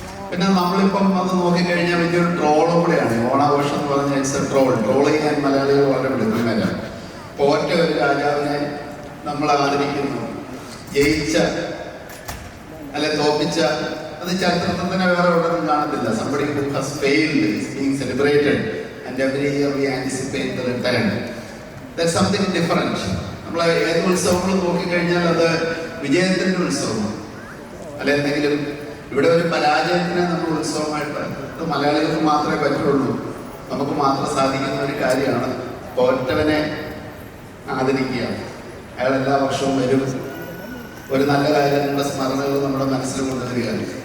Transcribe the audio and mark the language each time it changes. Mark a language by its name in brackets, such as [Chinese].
[Malayalam] പിന്നെ നമ്മളിപ്പം അത് നോക്കിക്കഴിഞ്ഞാൽ വലിയൊരു ട്രോളും കൂടെയാണ് ഓണാഘോഷം എന്ന് പറഞ്ഞാൽ. ഇറ്റ്സ് എ ട്രോൾ ചെയ്യാൻ മലയാളികൾ വളരെ വിളിക്കുന്നവരാണ്. പോറ്റ ഒരു രാജാവിനെ നമ്മൾ ആദരിക്കുന്നു, ജയിച്ച അല്ലെ തോപ്പിച്ച, അത് ചരിത്രത്തിൽ തന്നെ വേറെ ഉണ്ടെന്നും കാണത്തില്ല. [English] Somebody who has failed is being celebrated and every year we anticipate the return. That's something different. [Malayalam] നമ്മൾ ഏത് ഉത്സവങ്ങൾ നോക്കിക്കഴിഞ്ഞാൽ അത് വിജയത്തിൻ്റെ ഉത്സവമാണ്, അല്ലെ എന്തെങ്കിലും ഇവിടെ ഒരു പരാജയത്തിനെ നമ്മൾ ഉത്സവമായിട്ട്, അത് മലയാളികൾക്ക് മാത്രമേ പറ്റുള്ളൂ, നമുക്ക് മാത്രം സാധിക്കുന്ന ഒരു കാര്യമാണ്. തോറ്റവനെ ആദരിക്കുക, അയാൾ എല്ലാ വർഷവും വരും, ഒരു നല്ല കാര്യങ്ങളുടെ സ്മരണകൾ നമ്മുടെ മനസ്സിൽ കൊണ്ടുവരികയാണ്.